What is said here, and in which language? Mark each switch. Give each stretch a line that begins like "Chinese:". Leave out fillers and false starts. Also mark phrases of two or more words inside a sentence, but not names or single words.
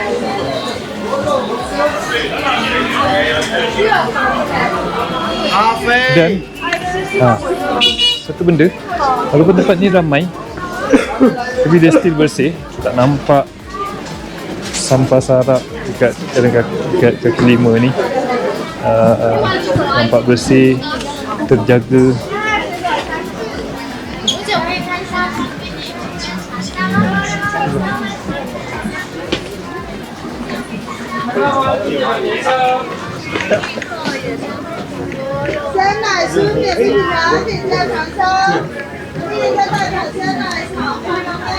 Malay: Dan satu benda, walaupun tempat ni ramai tapi dia still bersih. Tak nampak sampah sarap dekat kaki lima ni. Nampak bersih, terjaga.
Chinese: 鲜奶酥点心饼干，可以加糖霜，可以加半糖鲜奶草，花生